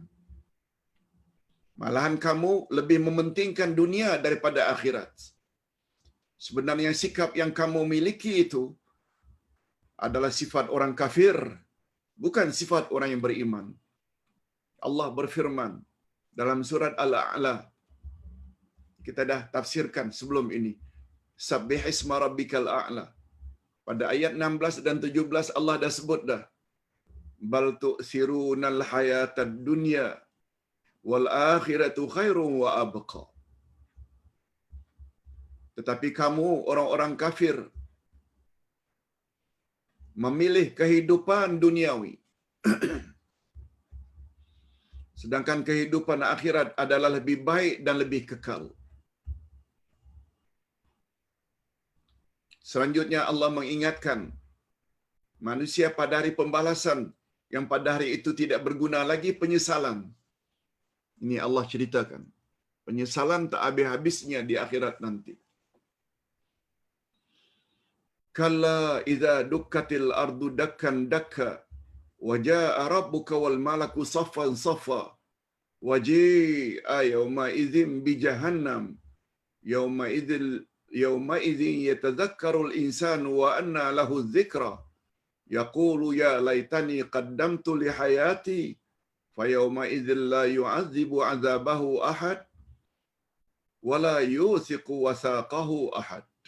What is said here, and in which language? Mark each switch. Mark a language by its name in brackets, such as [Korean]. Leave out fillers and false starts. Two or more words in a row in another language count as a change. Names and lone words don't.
[Malay] Malahan kamu lebih mementingkan dunia daripada akhirat. Sebenarnya sikap yang kamu miliki itu adalah sifat orang kafir, bukan sifat orang yang beriman. Allah berfirman dalam surat Al-A'la, kita dah tafsirkan sebelum ini, [Arabic] سبح اسم ربك الأعلى. [Malay] Pada ayat 16 dan 17 Allah dah sebut dah, [Arabic] بل تؤثرون الحياة الدنيا والآخرة خير وأبقى. [Malay] Tetapi kamu orang-orang kafir memilih kehidupan duniawi, sedangkan kehidupan akhirat adalah lebih baik dan lebih kekal. Selanjutnya Allah mengingatkan manusia pada hari pembalasan, yang pada hari itu tidak berguna lagi penyesalan. Ini Allah ceritakan. Penyesalan tak habis-habisnya di akhirat nanti. [Arabic] كلا إذا دكت الأرض دكا دكا وجاء ربك والملك صفا صفا وجيء يومئذ بجهنم يومئذ يتذكر الإنسان وأنى له الذكرى يقول يا ليتني قدمت لحياتي فيومئذ لا يعذب عذابه أحد ولا يوثق وثاقه أحد.